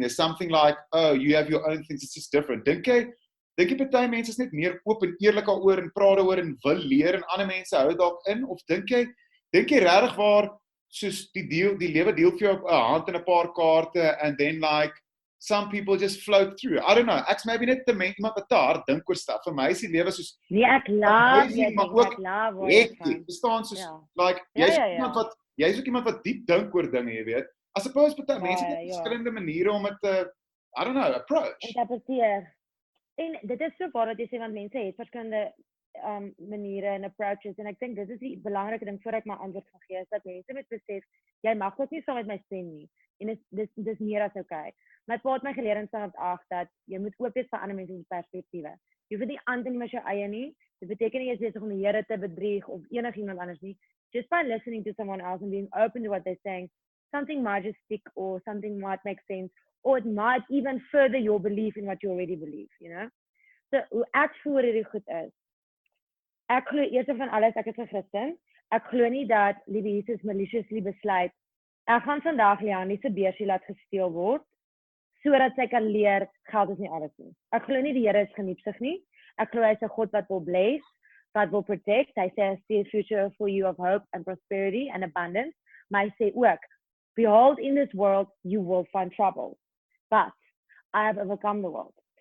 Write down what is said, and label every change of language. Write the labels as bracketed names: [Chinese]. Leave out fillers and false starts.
[English] There's something like, oh, you have your own things, it's just different. [Afrikaans] Dink jy baie mense is net meer oop en eerlik daaroor en praat daaroor en wil leer en ander mense hou dalk in, of dink jy regtig waar soos die lewe deel vir jou 'n hand en 'n paar kaarte and then like some people just float through. I don't know. Ek's maybe net iemand wat te hard dink oor stuff. Vir my is die lewe soos nee, ek laat ek bestaan soos like jy's ook iemand wat diep dink oor dinge, jy weet. I suppose baie mense het verskillende maniere om dit I don't know, approach. Interpreteer. En dit is so waar wat jy sê, want mense het verskillende maniere en approaches, en ek dink dit is die belangrike ding voor ek my antwoord gaan gee, is dat mense moet besef, jy mag ook nie saam met my stem nie, en dis meer as okay. My pa het my geleer in standaard 8 dat jy moet oop wees vir ander mense se perspektiewe. Jy hoef nie aan te neem as jou eie nie. Dit beteken nie jy is besig om die Here te bedrieg of enigiemand anders nie. [English] Just by listening to someone else and being open to what they're saying, something might just stick or something might make sense, or it might even further your belief in what you already believe, you know. [Afrikaans] So hoe ek voel hierdie goed is, ek glo eers van alles, ek is 'n Christen. Ek glo nie dat liewe Jesus maliciously besluit, ek gaan vandag Leandie se beursie laat gesteel word, sodat sy kan leer, geld is nie alles nie. Ek glo nie die Here is geniepsig nie. Ek glo hy is 'n God wat wil bless, wat wil protect. [English] Hy sê, I see a future for you of hope and prosperity and abundance. Maar hy sê ook, behold, in this world you will find trouble, but I have overcome the world.